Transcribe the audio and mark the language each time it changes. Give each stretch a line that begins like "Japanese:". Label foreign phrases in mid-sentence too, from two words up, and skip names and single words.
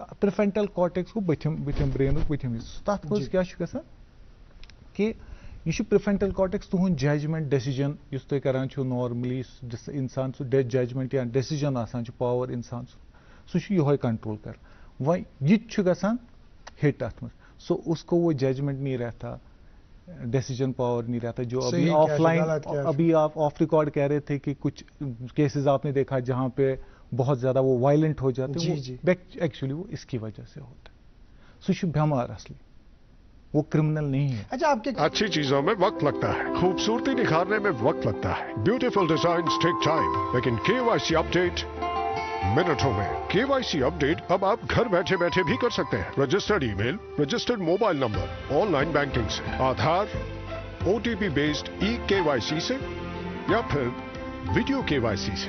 English: prefrontal cortex
Kashmiri: گوٚو بٔتھِم برینُک بٔتھِم حصہٕ. تَتھ منٛز کیٛاہ چھُ گژھان کہِ یہ
English: prefrontal cortex
Kashmiri: تُہُنٛد
English: judgment decision
Kashmiri: یُس تُہۍ کران چھِو نارملی انسان سُہ ججمنٹ یا ڈیسیجن آسان چھُ پاور انسان سُہ چھُ یِہوے کنٹرول کران. وۄنۍ یہِ تہِ چھُ گژھان ہٹ اتھ منٛز.
Urdu: سو اس کو وہ ججمنٹ نہیں رہتا,
English: decision power
Urdu: نہیں رہتا جو ابھی آف لائن ابھی آپ
English: off record
Urdu: کہہ رہے تھے کہ کچھ کیسز آپ نے دیکھا جہاں پہ بہت زیادہ وہ وائلنٹ ہو جاتے ہیں. ایکچولی وہ اس کی وجہ سے ہوتا ہے.
Kashmiri: سُہ چھُ بیمار اصلی,
Urdu: وہ کرمنل نہیں ہے. اچھا آپ کے اچھی چیزوں میں وقت لگتا ہے, خوبصورتی نکھارنے میں وقت لگتا ہے,
English: beautiful designs take time,
Urdu: لیکن
English: KYC update
Urdu: منٹوں میں.
English: KYC update
Urdu: اب آپ گھر بیٹھے بیٹھے بھی کر سکتے ہیں.
English: registered e-mail, registered mobile number, online banking
Urdu: سے, آدھار,
English: OTP based KYC
Urdu: سے یا پھر
English: video KYC
Urdu: سے.